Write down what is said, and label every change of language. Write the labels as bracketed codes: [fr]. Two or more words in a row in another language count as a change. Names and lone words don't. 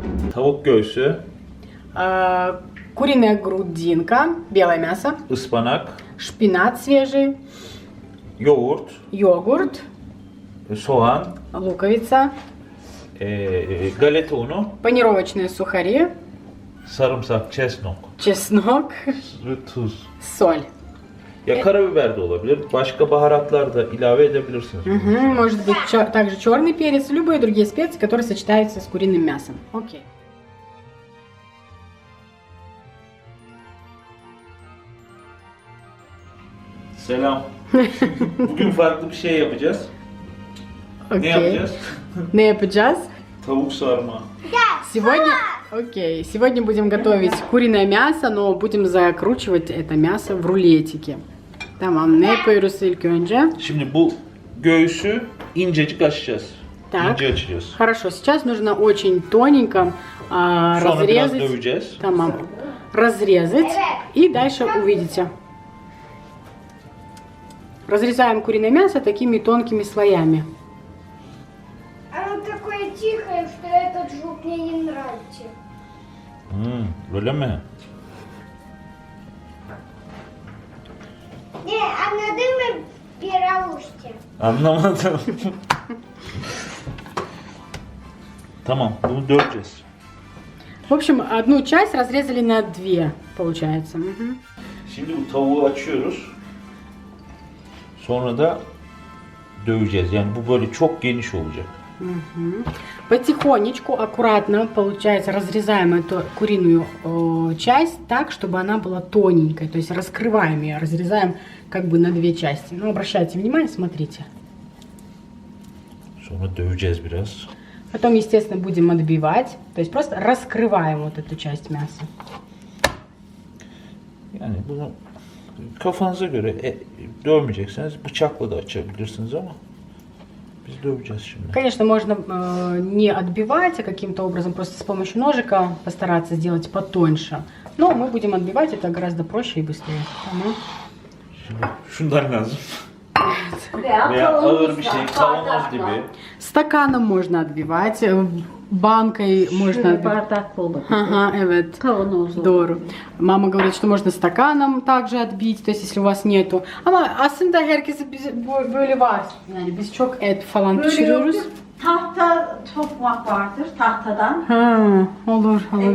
[tr] Tavuk göğsü, [ru] куриная грудинка, белое мясо, [tr] ıspanak, [ru] шпинат свежий, [tr] yoğurt, [ru] йогурт, [tr] soğan, [ru] луковица, [tr] galeta unu, [ru] панировочные сухари, [tr] sarımsak, [ru] чеснок чеснок, [tr] ve tuz. [ru] соль. [tr] Ya karabiber de olabilir. Başka baharatlar da ilave edebilirsiniz. [ru] Может быть также черный перец, любые другие специи, которые сочетаются с куриным мясом. Окей. [tr] Selam. Bugün farklı bir şey yapacağız. Ne [ru] Окей. [tr] yapacağız? Ne yapacağız? Tavuk sarma. [ru] Сегодня будем готовить куриное мясо, но будем закручивать это мясо в рулетике. [tr] Tamam, ne yapıyoruz ilk önce? Şimdi bu göğsü incecik açacağız. [ru] Так. [tr] İnce açacağız. [ru] Хорошо, сейчас нужно очень тоненько [tr] Sonra biraz [ru] разрезать. [tr] döveceğiz. Tamam. [ru] Разрезать. И дальше увидите. Разрезаем куриное мясо такими тонкими слоями. Оно такое тихое, что этот звук мне не нравится. [tr] Öyle mi? Не, anladın mı Belarus'ta? Anlamadım. Tamam, bunu döveceğiz. [ru] В общем, одну часть разрезали на две, получается. [tr] Şimdi bu tavuğu açıyoruz. Sonra da döveceğiz. Yani bu böyle çok geniş olacak. [ru] Потихонечку, аккуратно, получается, разрезаем эту куриную часть так, чтобы она была тоненькой. То есть раскрываем ее, разрезаем как бы на две части. Ну, обращайте внимание, смотрите. [tr] Sonra döveceğiz biraz. [ru] Потом, естественно, будем отбивать. То есть просто раскрываем вот эту часть мяса. [tr] Yani bunu kafanıza göre dövmeyecekseniz bıçakla da açabilirsiniz ama biz döveceğiz şimdi. [ru] Конечно, можно не отбивать, а каким-то образом просто с помощью ножика постараться сделать потоньше. Но мы будем отбивать, это гораздо проще и быстрее. [tr] Şimdi şundan lazım. Veya ağır bir şey, kavanoz gibi. [ru] Стаканом можно отбивать, банкой можно отбивать. [tr] Bardak olur. Ага, evet. Kavanozlu. Doğru. [ru] Mama говорит, что можно стаканом также отбить, то есть если у вас nету. [tr] Ama aslında herkese böyle var. Yani biz çok et falan pişiriyoruz. Tahta tokmak vardır tahtadan. Ha, olur, olur.